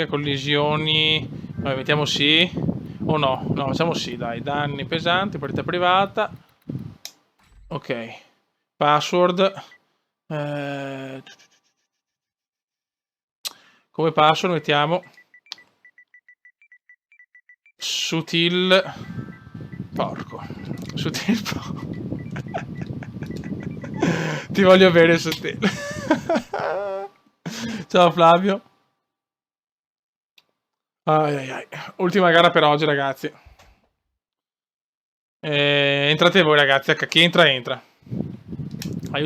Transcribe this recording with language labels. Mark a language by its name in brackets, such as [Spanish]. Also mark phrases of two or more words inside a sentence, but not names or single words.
[Italian] Collisioni. Vabbè, mettiamo sì. O no? No, facciamo sì, dai. Danni pesanti, partita privata. Ok. Password. Come password mettiamo... Sutil... Porco. Sutil... Ti voglio bene, Sutil. Ciao Flavio. Ai. Ultima gara per oggi, ragazzi. Entrate voi, ragazzi. Chi entra.